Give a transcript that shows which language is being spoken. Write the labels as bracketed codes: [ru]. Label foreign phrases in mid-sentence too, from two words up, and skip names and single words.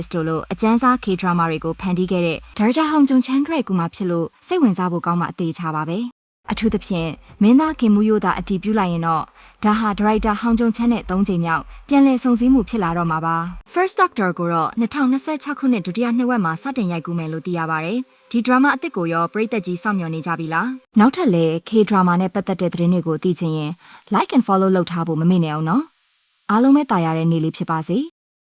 [my] တို့လိုအကျဉ်းစား K-drama တွေကိုဖန်တီးခဲ့တဲ့ဒါရိုက်တာဟောင်ဂျုံချန်ဂရက်ကူမှာဖြစ်လို့စိတ်ဝင်စားဖို့ကောင်းမှအသေးချပါပဲအထူးသဖြင့်မင်းသားကင်မူယိုသာအတည်ပြုလိုက်ရင်တော့ဒါဟာဒါရိုက်တာဟောင်ဂျုံချန်နဲ့3ချိန်မြောက်ပြန်လည်ဆုံစည်းမှုဖြစ်လာတော့မှာပါ First Doctor ကိုတော့2026ခုနှစ်ဒုတိယနှစ်ဝက်မှာစတင်ရိုက်ကူးမယ်လို့သိရပါတယ်ဒီဒရာမာအသစ်ကိုရောပရိသတ်ကြီးစောင့်မျှော်နေကြပြီလားနောက်ထပ်လည်း K-drama နဲ့ပတ်သက်တဲ့သတင်းတွေကိုသိချင်ရင် [en] like and follow [my] လုပ်ထားဖို့မမေ့နဲ့အောင်နော်အားလုံးပဲတာယာတဲ့နေ့လေးဖြစ်ပါစေ